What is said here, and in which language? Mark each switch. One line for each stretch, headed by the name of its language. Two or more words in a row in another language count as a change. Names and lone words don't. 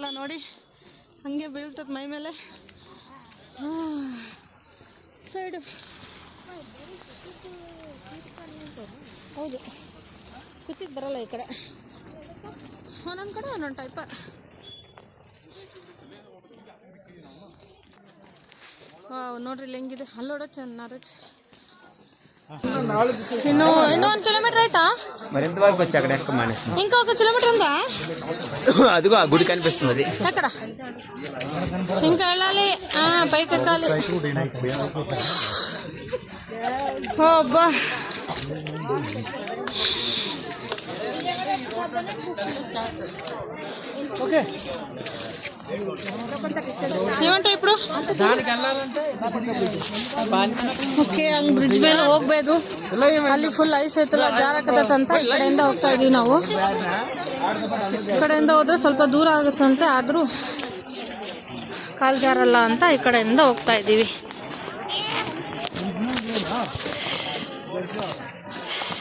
Kannada: ನೋಡಿ ಹಂಗೆ ಬೀಳ್ತದೆ ಮೈ ಮೇಲೆ. ಸೈಡು ಹೌದು, ಕುಚಿಗೆ ಬರೋಲ್ಲ ಈ ಕಡೆ. ಒಂದೊಂದು ಕಡೆ ಒಂದೊಂದು ಟೈಪ. ನೋಡ್ರಿ ಇಲ್ಲಿ ಹೆಂಗಿದೆ. ಅಲ್ಲೋಡ ಚೆನ್ನಾರಜ್. ಇನ್ನೂ 1 ಕಿಲೋಮೀಟರ್ ಆಯ್ತಾ?
Telugu: ఇంకా 1 కిలోమీటర్ ఉందా? అదిగో ఆ గుడి కనిపిస్తుంది. ఎక్కడ? ఇంకా వెళ్ళాలి, పైకి ఎక్కాలి. అబ్బా ఓకే. ఏమంటావు ఇప్పుడు?
Kannada: ಓಕೆ, ಹಂಗೆ ಬ್ರಿಡ್ಜ್ ಮೇಲೆ ಹೋಗ್ಬೋದು. ಅಲ್ಲಿ ಫುಲ್ ಐಸ್ ಐತಲ್ಲ, ಜಾರಕತ್ತಂತ ಈ ಕಡೆಯಿಂದ ಹೋಗ್ತಾ ಇದೀವಿ ನಾವು. ಈ ಕಡೆಯಿಂದ ಹೋದ್ರೆ ಸ್ವಲ್ಪ ದೂರ ಆಗುತ್ತಂತೆ, ಆದರೂ ಕಾಲು ಜಾರಲ್ಲ ಅಂತ ಈ ಕಡೆಯಿಂದ ಹೋಗ್ತಾ ಇದ್ದೀವಿ.